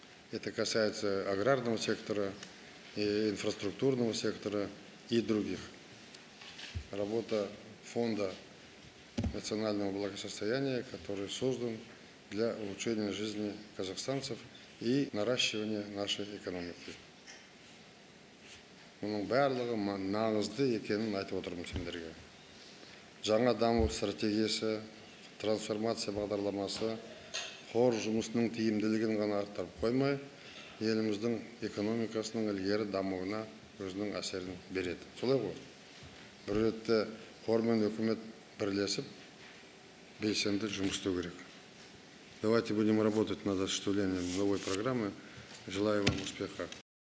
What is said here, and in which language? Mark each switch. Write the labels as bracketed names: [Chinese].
[Russian] Это касается аграрного сектора, и инфраструктурного сектора и других. Работа фонда национального благосостояния, который создан для улучшения жизни казахстанцев и наращивания нашей экономики. [Kazakh] Мұның барлығы маңызды екенін айтып отырмын сендерге. Жаңа даму стратегиясы, трансформация бағдарламасы, қор жұмысының тиімділігін ғана арттырып қоймай, еліміздің экономикасының ілгері дамуына өзінің әсерін береді. Солай ғой. Бір ретте қор мен үкімет бірлесіп, белсенді жұмыс істеу керек. [Russian] Давайте будем работать над осуществлением новой программы. Желаю вам успеха.